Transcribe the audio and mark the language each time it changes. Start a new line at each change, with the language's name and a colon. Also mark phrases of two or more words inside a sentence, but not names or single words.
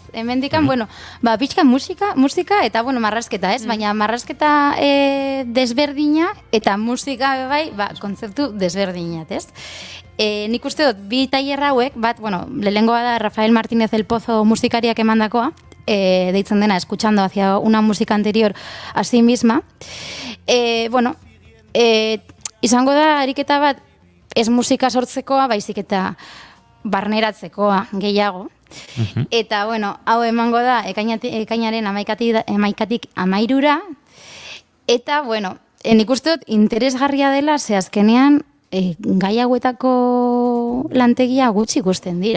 Basque: Hemendikan, pixka musika eta, marrazketa, ez? Baina marrazketa desberdina eta musika, kontzeptu desberdinat, ez? Nik uste dut, bi tailer hauek, lehengoa da Rafael Martínez del Pozo musikariak emandakoa, deitzen dena,
Spanish: escuchando hacia una música anterior a sí misma.
Basque: Izango da ariketa bat, ez musika sortzekoa, baizik eta barneratzekoa gehiago. Eta, hau emango da, ekainaren 11-tik 13-ra, eta, nik uste dut, interesgarria dela, ze azkenean, gai hauetako lantegia gutxi ikusten dira.